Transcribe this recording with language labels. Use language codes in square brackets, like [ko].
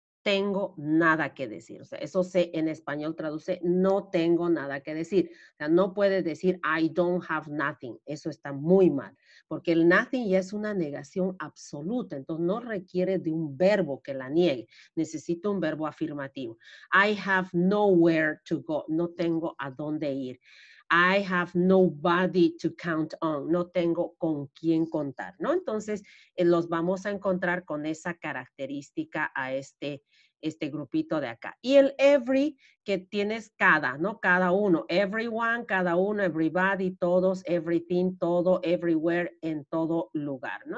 [es] Tengo nada que decir. O sea, eso se en español traduce, no tengo nada que decir. O sea, no puedes decir, [en] I don't have nothing. [es] Eso está muy mal, porque el nothing ya es una negación absoluta. Entonces, no requiere de un verbo que la niegue. Necesita un verbo afirmativo. [en] I have nowhere to go. [es] No tengo a dónde ir. [en] I have nobody to count on. [es] No tengo con quién contar, ¿no? Entonces, los vamos a encontrar con esa característica a este grupito de acá. Y el every, que tienes cada, ¿no? Cada uno. Everyone, cada uno, everybody, todos, everything, todo, everywhere, en todo lugar, ¿no?